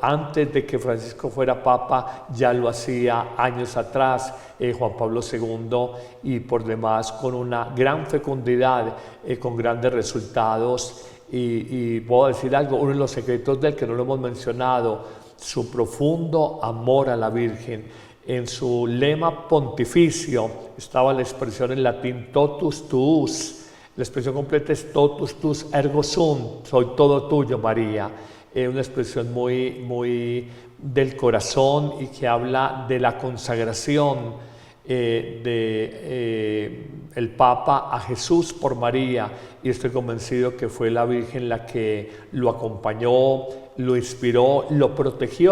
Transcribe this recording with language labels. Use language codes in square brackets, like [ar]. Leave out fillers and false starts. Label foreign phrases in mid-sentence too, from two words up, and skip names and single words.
[es] Antes de que Francisco fuera papa ya lo hacía años atrás Juan Pablo II, y por demás con una gran fecundidad, con grandes resultados. Y puedo decir algo, uno de los secretos del que no lo hemos mencionado, su profundo amor a la Virgen. En su lema pontificio estaba la expresión en latín [la] totus tuus. [es] La expresión completa es [la] totus tuus ergo sum, [es] soy todo tuyo, María. Una expresión muy del corazón y que habla de la consagración el Papa a Jesús por María, y estoy convencido que fue la Virgen la que lo acompañó, lo inspiró, lo protegió.